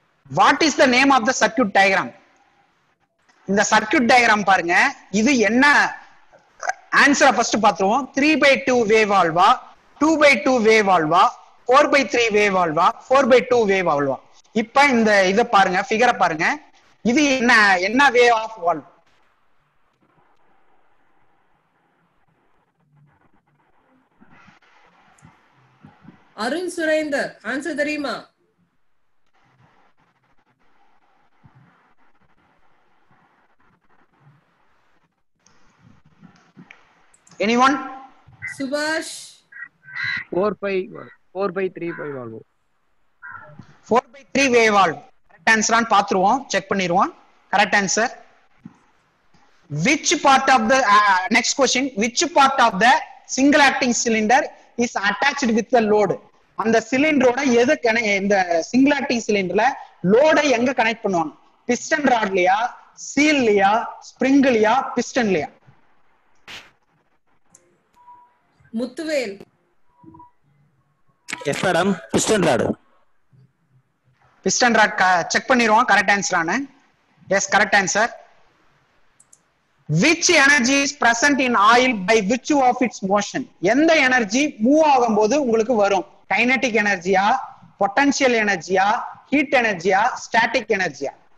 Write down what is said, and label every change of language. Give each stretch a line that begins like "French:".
English: What is the name of the circuit diagram?
Tamil: இந்த circuit diagram பாருங்க. இது என்ன ஆன்சரை ஃபர்ஸ்ட் பாத்துருவோம். 3/2 வேவ் வால்வா, 2/2 வேவ் வால்வா, 4/3 வேவ் வால்வா, 4/2 வேவ் வால்வா. இப்ப இந்த இத பாருங்க, ஃபிகரை பாருங்க. இது என்ன wave of valve? Arun Surender answer தெரியுமா?
English: Anyone?
Tamil: சுபாஷ்
English: 4/3 valve. 4/3 wave valve.
Tamil: கரெக்ட் ஆன்சரான்னு பாத்துருவோம், செக் பண்ணிடுவோம். Correct answer.
English: Which part of the next question, which part of the single acting cylinder is attached with the load?
Tamil: அந்த சிலிண்டரோட எது இந்த சிங்கிள் ஆக்டிங் சிலிண்டர்ல லோடை எங்க connect பண்ணுவாங்க? Piston ராட்லயா, சீல்லயா, ஸ்ப்ரிங்லயா, பிஸ்டன்லயா? Muthuvel yes madam. Piston rod. Piston rod check பண்ணிடுவோம். Correct ஆன்சரானு. Yes correct answer.
English: Which energy is present in oil by virtue of its motion?
Tamil: எந்த energy move ஆகும்போது உங்களுக்கு வரும்? கைனடிக் எனர்ஜியா, பொட்டன்ஷியல் எனர்ஜியா, ஹீட் எனர்ஜியா, ஸ்டாட்டிக் எனர்ஜியா?